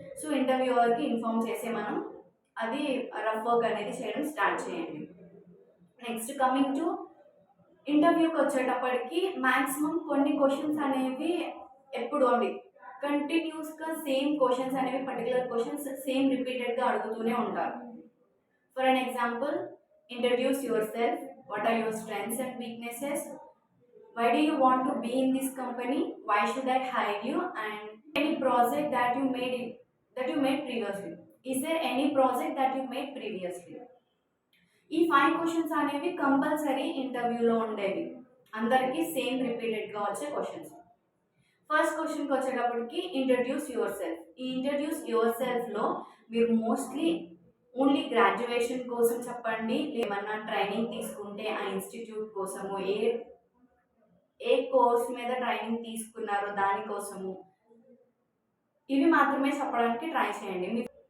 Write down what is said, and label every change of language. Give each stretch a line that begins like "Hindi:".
Telugu: So ఇంటర్వ్యూవర్కి inform చేసే మనం అది రఫ్ వర్క్ అనేది చేయడం స్టార్ట్ చేయండి. నెక్స్ట్ కమింగ్ టు ఇంటర్వ్యూకి వచ్చేటప్పటికి మ్యాక్సిమం కొన్ని క్వశ్చన్స్ అనేవి ఎప్పుడు అండి కంటిన్యూస్గా సేమ్ క్వశ్చన్స్ అనేవి పర్టికులర్ క్వశ్చన్స్ సేమ్ రిపీటెడ్గా అడుగుతూనే ఉంటారు.
English: For an example, introduce yourself, what are your strengths and weaknesses, why do you want to be in this company, why should I hire you, and any project that you made previously. Is there any project that you made previously?
Telugu: ఈ 5 questions అనేవి compulsory ఇంటర్వ్యూలో ఉండేవి, అందరికీ same రిపీటెడ్గా వచ్చే questions. First క్వశ్చన్కి వచ్చేటప్పటికి
English: Introduce yourself.
Telugu: ఈ ఇంట్రడ్యూస్ యువర్ సెల్ఫ్లో మీరు మోస్ట్లీ ఓన్లీ గ్రాడ్యుయేషన్ కోసం చెప్పండి, ఏమన్నా ట్రైనింగ్ తీసుకుంటే ఆ ఇన్స్టిట్యూట్ కోసము, ఏ కోర్స్ మీద ట్రైనింగ్ తీసుకున్నారో దానికోసము, ఇవి మాత్రమే చెప్పడానికి ట్రై చేయండి.